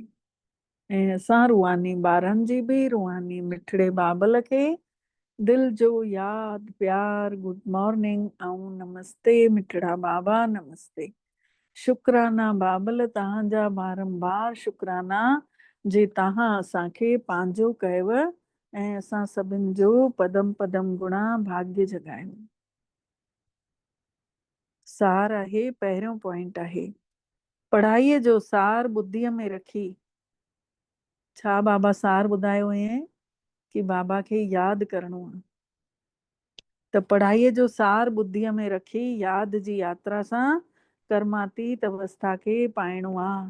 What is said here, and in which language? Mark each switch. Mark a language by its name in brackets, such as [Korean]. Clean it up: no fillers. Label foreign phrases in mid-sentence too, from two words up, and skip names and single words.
[Sindhi] ऐं असां रूहानी ॿारनि जी बि रूहानी मिठड़े बाबल खे दिल जो यादि प्यार, [English] good morning [Sindhi] ऐं नमस्ते मिठड़ा बाबा नमस्ते। शुक्राना बाबल तव्हांजा बारंबार शुक्राना जे तव्हां असांखे पंहिंजो कयव ऐं असां सभिनि जो पदम पदम गुणा भाग्य जगायो। सार आहे, पहिरियों पॉइंट आहे, पढ़ाईअ जो सार बुद्धीअ में रखी। छा बाबा सार ॿुधायो हुयईं कि बाबा खे यादि करिणो आहे, त पढ़ाईअ जो सार बुद्धीअ में रखी यादि जी यात्रा सां कर्मातीत अवस्था खे पाइणो आहे।